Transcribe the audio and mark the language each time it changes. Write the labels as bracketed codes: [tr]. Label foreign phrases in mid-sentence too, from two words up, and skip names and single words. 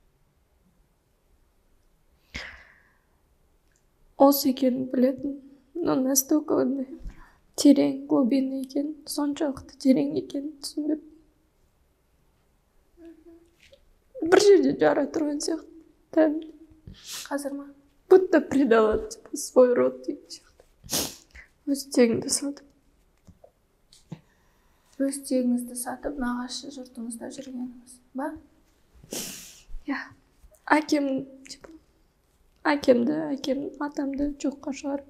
[kk] Осы екенін білетін, [ru] но настолько [kk] ондай терең, глубинный екен, соншалықты терең екенін түсінбеппін. Бір жерде жара тұрған сияқты. Тән, Қазір ма? [ru] будто предала типа, свой род [kk] деген сияқты. Өз тегіңді сатып. Өз тегіңізді сатып, нағашы жұртыңызда жүргеніңіз ба? Иә. Әкем, типа, әкемді, атамды жоққа шығарып.